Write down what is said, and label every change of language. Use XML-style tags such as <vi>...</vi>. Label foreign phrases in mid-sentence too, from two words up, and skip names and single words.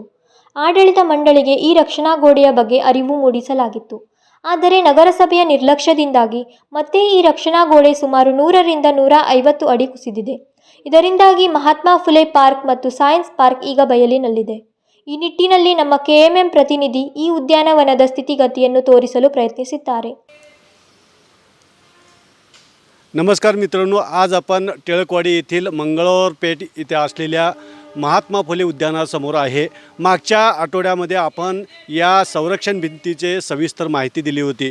<kn>ಆಡಳಿತ ಮಂಡಳಿಗೆ ಈ ರಕ್ಷಣಾ ಗೋಡೆಯ ಬಗ್ಗೆ ಅರಿವು ಮೂಡಿಸಲಾಗಿತ್ತು. ಆದರೆ ನಗರಸಭೆಯ ನಿರ್ಲಕ್ಷ್ಯದಿಂದಾಗಿ ಮತ್ತೆ ಈ ರಕ್ಷಣಾ ಗೋಡೆ ಸುಮಾರು 100ರಿಂದ 150 ಅಡಿ ಕುಸಿದಿದೆ. ಇದರಿಂದಾಗಿ ಮಹಾತ್ಮ ಫುಲೆ ಪಾರ್ಕ್ ಮತ್ತು ಸೈನ್ಸ್ ಪಾರ್ಕ್ ಈಗ ಬಯಲಿನಲ್ಲಿದೆ. ಈ ನಿಟ್ಟಿನಲ್ಲಿ ನಮ್ಮ KMM ಪ್ರತಿನಿಧಿ ಈ ಉದ್ಯಾನವನದ ಸ್ಥಿತಿಗತಿಯನ್ನು ತೋರಿಸಲು ಪ್ರಯತ್ನಿಸಿದ್ದಾರೆ.</kn> <mr>नमस्कार मित्रांनो, आज आपण टिळकवाडी येथील मंगळवार पेठ इथे असलेल्या महात्मा फुले उद्यानासमोर आहे. मागच्या आठवड्यामध्ये आपण या संरक्षण भिंतीचे सविस्तर माहिती दिली होती.</mr>